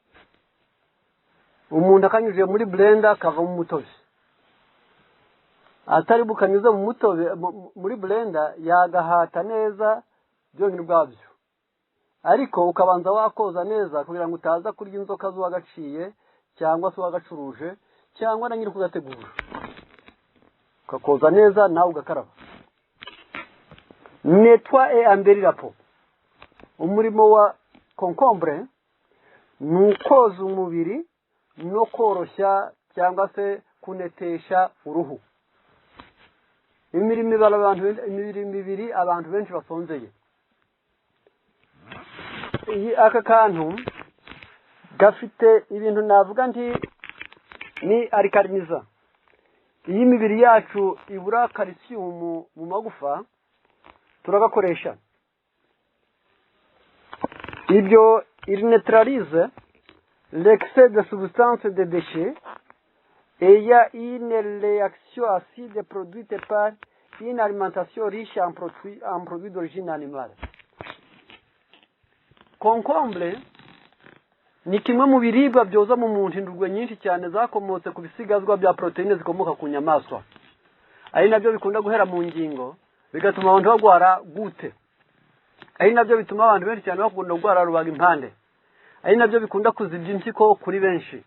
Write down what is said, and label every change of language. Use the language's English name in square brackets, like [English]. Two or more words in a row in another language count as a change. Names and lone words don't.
[Kinyarwanda] Umuntu akanyujije muri blender kava mu mutobe, atari bukanyuze mu mutobe muri blender yagahata neza byonyine ubwabyo, ariko ukabanza wakoza neza kugira ngo utaza kurya inzoka z'uwagaciye cyangwa se uwagacuruje cyangwa na nyiri kugategura. Ukakoza neza nawe ugakaraba. [French] Nettoie et embellir la peau. [Kinyarwanda] Umurimo wa concombre ni ukoza umubiri no koroshya cyangwa se kunetesha uruhu. Imirimo ibiri abantu benshi basonzeye. Aka kantu gafite ibintu navuga nti ni arikariniza. iyo imibiri yacu ibura calcium mu magufa turagakoresha. [French] Ibyo il neutralise l'excès de substances de déchets et il y a une réaction acide produite par une alimentation riche en produits d'origine animale. [Kinyarwanda] Concombre ni kimwe mu biribwa byoza mu muntu indurwe nyinshi cyane zakomotse ku bisigazwa bya proteine zikomoka ku nyamaswa, ari nabyo bikunda guhera mu ngingo bigatuma abantu bagwara gute, ari nabyo bituma abantu benshi cyane bakunda gugwara rubaga impande, ari nabyo bikunda kuzibya impyiko kuri benshi.